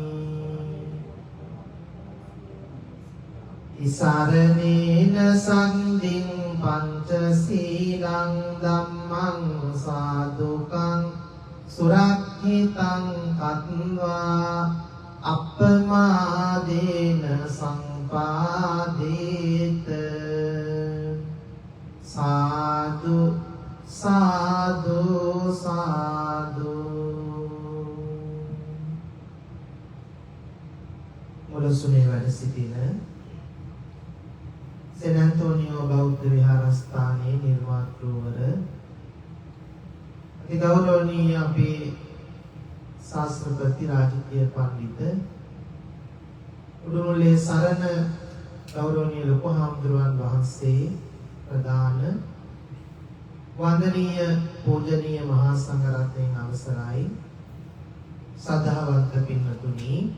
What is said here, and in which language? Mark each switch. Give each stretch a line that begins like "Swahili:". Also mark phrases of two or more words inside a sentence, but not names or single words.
Pali: Isaranena sanding pancasīlaṃ dhammang sādukang surakkhitāṃ katvā appamādena sampādeta sādhu sādhu sādhu
Sinhala: මුලසුනේ වැඩ සිටින සෙන් ඇන්තෝනියෝ බෞද්ධ විහාරස්ථානයේ නිර්මාතෘවර අති ගෞරවනීය අපේ ශාස්ත්‍රපති රාජකීය පඬිත උඩුමුල්ලේ සරණ ගෞරවනීය ලොකු හාමුදුරුවන් වහන්සේ ප්‍රදාන වන්දනීය පූජනීය මහා සංඝරත්නයන් අවසරයි සද්ධාවන්ත පින්වතුනි